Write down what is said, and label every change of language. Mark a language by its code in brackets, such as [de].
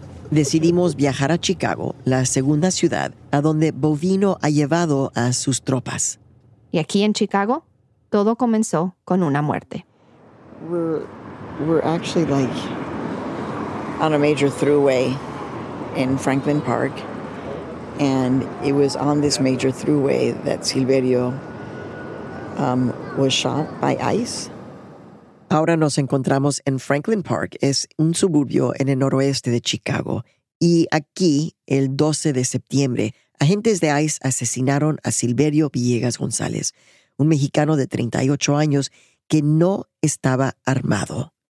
[es] Decidimos viajar a Chicago, la segunda ciudad, a donde Bovino ha llevado a sus tropas. Y aquí en Chicago, todo comenzó con una muerte. [en] We're actually like on a major throughway in Franklin Park. And it was on this major throughway that Silverio was shot by ICE. [es] Ahora nos encontramos en Franklin Park. Es un suburbio en el noroeste de Chicago. Y aquí, el 12 de septiembre, agentes de ICE asesinaron a Silverio Villegas González, un mexicano de 38 años que no estaba armado.